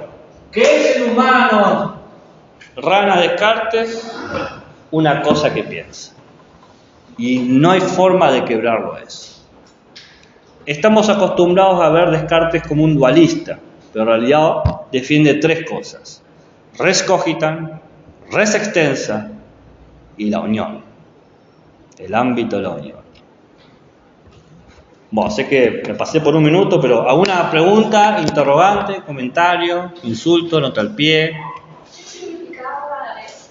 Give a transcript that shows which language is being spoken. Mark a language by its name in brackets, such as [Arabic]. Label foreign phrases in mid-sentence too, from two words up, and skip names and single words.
[Spanish] ¿Qué es el humano? Rana Descartes, una cosa que piensa. Y no hay forma de quebrarlo a eso. Estamos acostumbrados a ver Descartes como un dualista, pero en realidad defiende 3 cosas. [Latin] res cogitan, res extensa [Spanish] y la unión. El ámbito de la unión. Bueno, sé que me pasé por un minuto, pero ¿alguna pregunta, interrogante, comentario, insulto, nota al pie? ¿Qué significaba res?